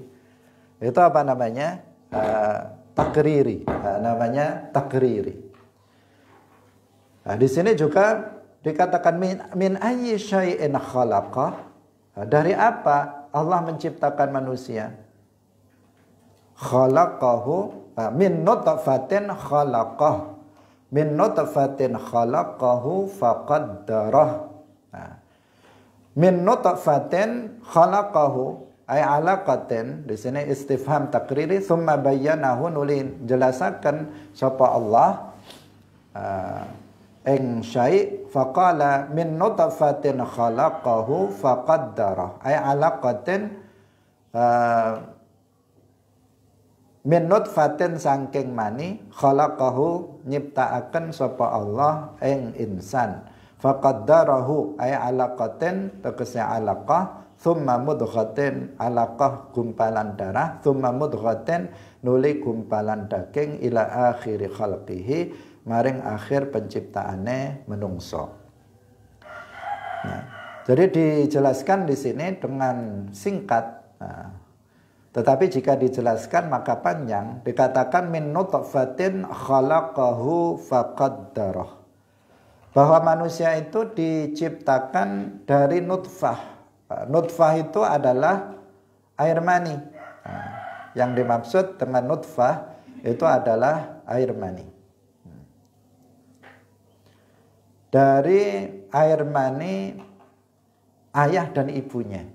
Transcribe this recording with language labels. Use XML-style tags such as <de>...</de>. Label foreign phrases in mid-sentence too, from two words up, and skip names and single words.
<id>Itu apa namanya? Takriri. Namanya takriri. Nah, di sini juga dikatakan</id> <ar>من أي شيء خلقه.</ar> <id>Dari apa Allah menciptakan manusia?</id> <ar>خلقه من نطفة خلقه. من نطفة خلقه فقدره. Nah, من نطفة خلقه أي علقة,</ar> <id>di sini</id> <ar>استفهام تقريري, ثم بينه,</ar> <jv>nuli jelasaken sapa Allah</jv> <ar>ing شيء فقال من نطفة خلقه فقدره أي علقة من</ar> <jv>nutfatin saking mani khalaqahu nyiptaaken sapa Allah ing insan</jv> <ar>فقدره أي علقة</ar> <jv>tegese alaqah</jv> <ar>ثم مضغة علقة</ar> <jv>gumpalan darah</jv> <ar>ثم مضغة</ar> <jv>nuli gumpalan daging</jv> <ar>إلى آخر خلقه</ar> <jv>maring akhir penciptaane menungso.</jv> <id>Nah, jadi dijelaskan di sini dengan singkat. Tetapi jika dijelaskan maka panjang, dikatakan</id> <ar>من نطفة خلقه فقدره.</ar> <id>Bahwa manusia itu diciptakan dari nutfah. Nutfah itu adalah air mani. Yang dimaksud dengan nutfah itu adalah air mani. Dari air mani ayah dan ibunya.</id>